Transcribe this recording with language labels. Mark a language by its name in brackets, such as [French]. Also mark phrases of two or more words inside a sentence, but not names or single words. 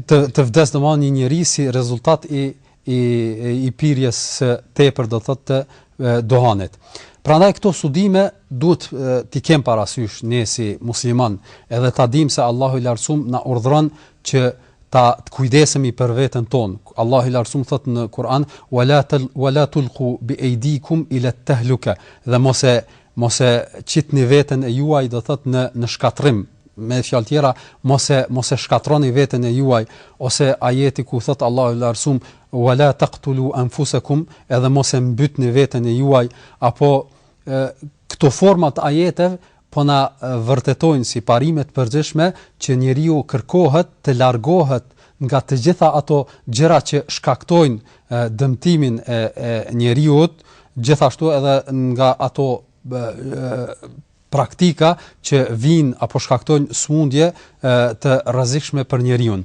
[Albanian] Të vdes domthonë një njerëz si rezultat i pirjes së tepër do thotë të duhanit. Prandaj këto studime duhet t'i kem parasysh ne si musliman, edhe ta dim se Allahu i Lartësuar na urdhëron që ta kujdesemi për veten tonë. Allahu i Lartësuar thot në Kur'an: [Arabic] "ولا تلقوا بأيديكم إلى التهلكة", [Albanian] dhe mos e qitni veten e juaj do thot në shkatrim. Me fjalë tjera, mos e shkatroni veten e juaj, ose ajeti ku thot Allahu i Lartësuar: [Arabic] "ولا تقتلوا أنفسكم", [Albanian] edhe mos e mbytni veten e juaj, apo këto forma të ajeteve po na vërtetojnë si parime të përgjithshme që njeriu kërkohet të largohet nga të gjitha ato gjëra që shkaktojnë dëmtimin e njeriut, gjithashtu edhe nga ato praktika që vijnë apo shkaktojnë smundje të rrezikshme për njeriu.